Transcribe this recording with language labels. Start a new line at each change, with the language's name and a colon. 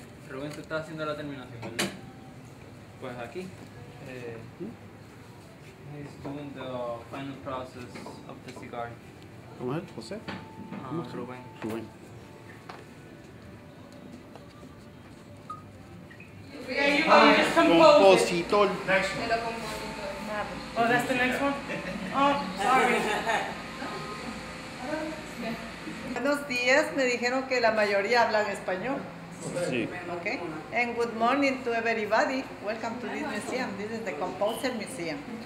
Spanish: Rubén, tú estás haciendo la terminación, ¿verdad? Pues aquí.
English: He's doing the final process of the cigar.
Spanish: ¿Cómo es? ¿José? Rubén. Rubén.
English: Yeah, you just compose it.
Spanish: Compositor.
English: Oh, that's the next one? Oh, sorry.
Spanish: Buenos días, me dijeron que la mayoría hablan español. Sí.
English: Okay. And good morning to everybody. Welcome to this museum. This is the Composer Museum.